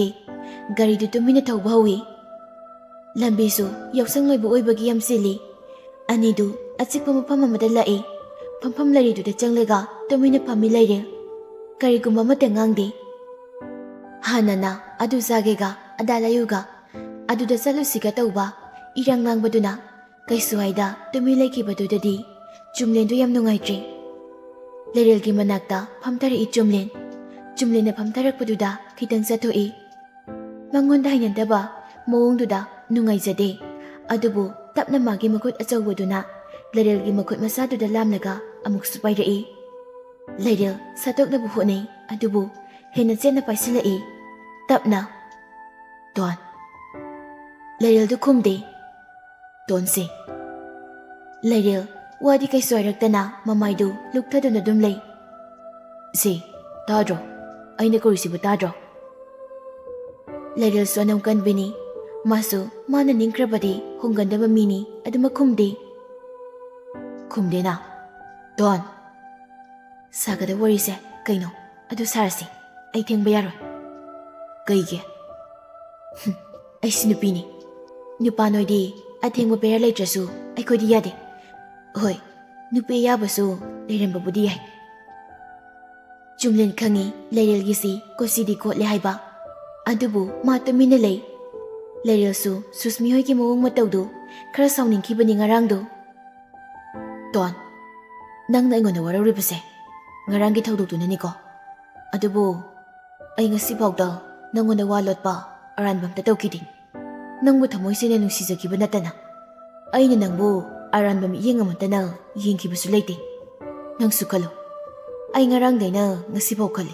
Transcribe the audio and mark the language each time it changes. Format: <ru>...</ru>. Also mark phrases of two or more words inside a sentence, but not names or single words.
<mni>Gari du tumina thawba hawi. Lambi su yausang loibu oibagi yam sili. Ani du achikpa mafam amada lai. Phampham lari du da changlega tumina phami Lairel. Karigumba mata ngangde. Hanana adu zagega adalayuga aduda salusiga tawba irang ngangbaduna kaisuaida tumi laikibadudadi Chumlen do yam nungaitre. Lairel gi manakta phamtari Chumlen. Chumlen na phamtarakpaduda khitang sathoi. Mangonda hainandaba mawongduda nungaijade. Adubu tapna magi makut achawbaduna Lairel gi makut masaduda lamlaga amuk supairai. Lairel satoknabu honai adubu hena chena paisilai. Tapna Don Lairel du khumde. Donse Lairel wadi kai soiraktana mamaidu lukthaduna dum lay. Si Tadro, aina korisibu tadro. Leril su anam kanbini, masu mana ningkrabadi hongandaba mini aduma kumdi. Kumdi na. Don. Sagada warise kaino adu sarasi ai thengba yaroi. Kaige. Ai sinupini. Nupa noidi athengba bera leitrasu ai khodi yade. Hoi, nupe yabasu leiramba budi yai. Jumlen khangi leirel gisi kosidi kotle haiba. Adubu ma tumina lei. Leirel su Susmi hoi ki mawong matawdu khara sawningkhibani ngarangdu. Don, nangna aingona wararibase ngaranggi thawdoktunani ko. Adubu ai ngasi phawda nangona walotpa aranbamta tawkidi. Nangbu thamoisina nungsijakiba natana. Aina nangbu aranbam yengamatana yengkibasu leite. Nangsu khalo. Ai ngarangdaina ngasi phaw khali.</mni>